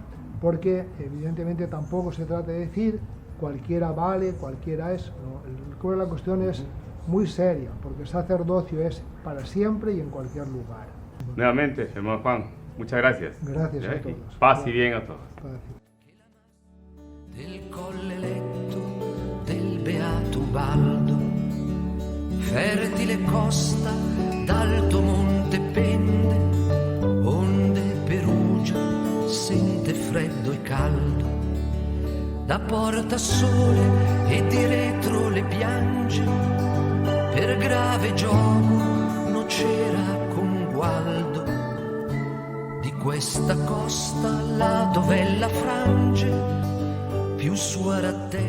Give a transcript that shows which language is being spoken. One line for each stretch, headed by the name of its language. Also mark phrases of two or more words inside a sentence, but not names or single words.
Spanish: Porque evidentemente tampoco se trata de decir cualquiera vale, cualquiera es. No, la cuestión es muy seria, porque el sacerdocio es para siempre y en cualquier lugar. Nuevamente, hermano Juan, muchas gracias. Gracias a todos. Paz y bien a todos. Paz.
Italian: Del colle eletto del beato Ubaldo, fertile costa d'alto monte pende, onde Perugia sente freddo e caldo, da porta sole e di retro le piange, per grave gioco nocera con Gualdo, di questa costa là dov'è la frange più suara te